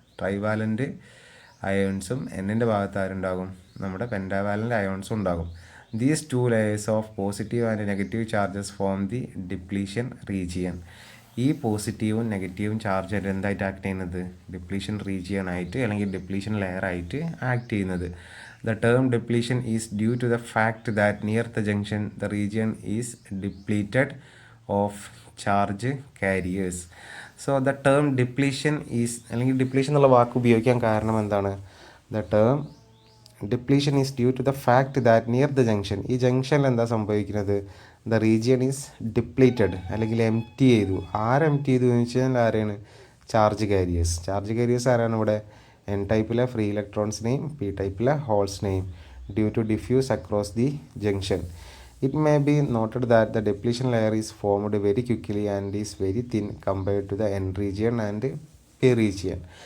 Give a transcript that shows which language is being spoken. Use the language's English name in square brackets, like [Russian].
[Malayalam] Trivalent അയോൺസും എന്നിൻ്റെ ഭാഗത്ത് ആരുണ്ടാകും? നമ്മുടെ പെൻഡാവാലൻ്റ് അയോൺസും ഉണ്ടാകും. [English] These two layers of positive and negative charges form the depletion region. [Malayalam] ഈ പോസിറ്റീവും നെഗറ്റീവും ചാർജ് എന്തായിട്ട് ആക്ട് ചെയ്യുന്നത്? ഡിപ്ലീഷൻ റീജിയൻ ആയിട്ട് അല്ലെങ്കിൽ ഡിപ്ലീഷൻ ലെയർ ആയിട്ട് ആക്ട് ചെയ്യുന്നത്. [English] The term depletion is due to the fact that near the junction the region is depleted of charge carriers. So the term depletion is, [Malayalam] അല്ലെങ്കിൽ depletion എന്നുള്ള വാക്ക് ഉപയോഗിക്കാൻ കാരണം എന്താണ്? [English] The term depletion is due to the fact that near the junction, [Malayalam] ഈ ജംഗ്ഷനിൽ എന്താ സംഭവിക്കുന്നത്? [English] The region is depleted [Malayalam] അല്ലെങ്കിൽ എംറ്റി ചെയ്തു. ആരെംറ്റി ചെയ്തു എന്ന് വെച്ചാൽ ആരെയാണ്? Charge careers. ചാർജ് കാരിയേഴ്സ് ആരാണ് ഇവിടെ? N ടൈപ്പിലെ free ഇലക്ട്രോൺസിനെയും P ടൈപ്പിലെ ഹോൾസിനെയും [English] Due to diffuse across the junction. It may be noted that the depletion layer is formed very quickly and is very thin compared to the N region and P region.